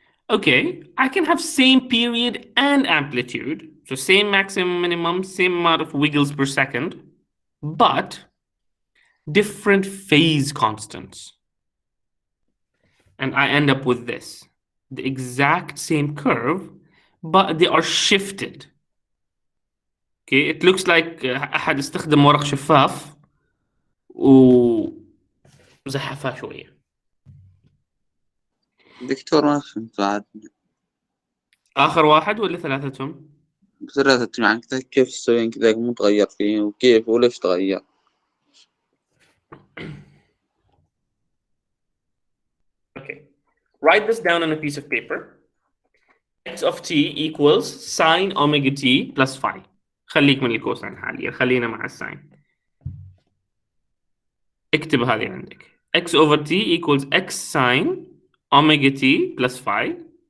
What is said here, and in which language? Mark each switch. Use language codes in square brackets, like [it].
[en] Okay, I can have same period and amplitude, so same maximum, minimum, same amount of wiggles per second, but different phase constants. And I end up with this, the exact same curve, but they are shifted. Okay, it looks like [ar] أحد استخدم ورق شفاف وزحفها شوية. دكتور ما فهمت بعد. آخر واحد ولا ثلاثتهم؟ ثلاثة، يعني كيف تسوين كذا مو تغير فيه وكيف وليش تغير؟ [en] Okay, write this down on a piece of paper. X of t equals sine omega t plus phi. [ar] خليك من الكوسين حاليا، خلينا مع الساين. اكتب هذه عندك. [en] X over t equals x sine omega t plus phi.